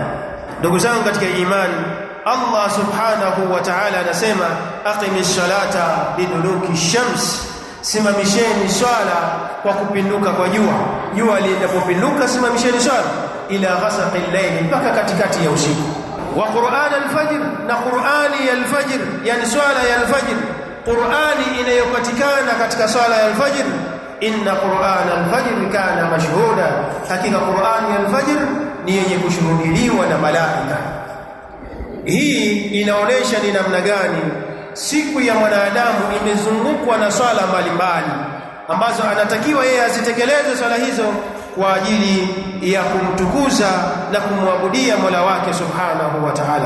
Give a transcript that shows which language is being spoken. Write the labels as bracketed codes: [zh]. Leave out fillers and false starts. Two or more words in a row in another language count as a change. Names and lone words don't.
[sw] Ndugu zangu katika imani, Allah [ar] سبحانه وتعالى [sw] anasema [ar] أقم الصلاة لدلوك الشمس, [sw] simamisheni swala kwa kupinduka kwa jua. Jua linapopinduka simamisheni swala [ar] إلى غسق الليل, [sw] mpaka katikati ya usiku. [ar] وقرآن الفجر, [sw] na Qur'ani ya al-fajr, yani swala ya al-fajr, Qur'ani inayopatikana katika swala ya al-fajr. [ar] إن قرآن الفجر كان مشهودا, [sw] hakika Qur'ani ya al-fajr ni yenye kushuhudiliwa na malaika. Hii inaonesha ni namna gani siku ya mwanadamu imezungukwa na swala mbalimbali ambazo anatakiwa yeye azitekeleze swala hizo kwa ajili ya kumtukuza na kumwabudia Mola wake [ar] سبحانه وتعالى.